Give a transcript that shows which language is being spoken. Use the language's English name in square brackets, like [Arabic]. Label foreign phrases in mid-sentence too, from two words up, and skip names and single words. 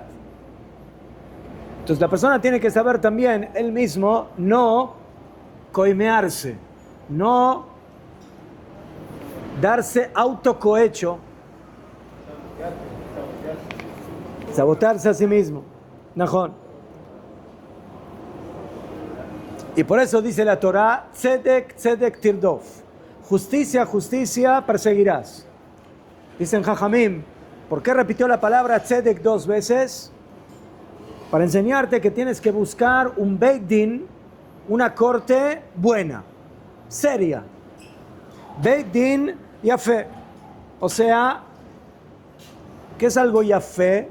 [Spanish] Entonces la persona tiene que saber también él mismo no coimearse, no darse autocohecho, sabotearse a sí mismo. Najón. Y por eso dice la Torah, [Hebrew] tzedek, tzedek tirdof. [Spanish] Justicia, justicia perseguirás. Dicen Jajamim, ¿por qué repitió la palabra tzedek 2 veces? Para enseñarte que tienes que buscar un [Hebrew] Beit Din, [Spanish] una corte buena, seria. [Hebrew] Beit Din Yafé. [Spanish] O sea, ¿qué es algo Yafé?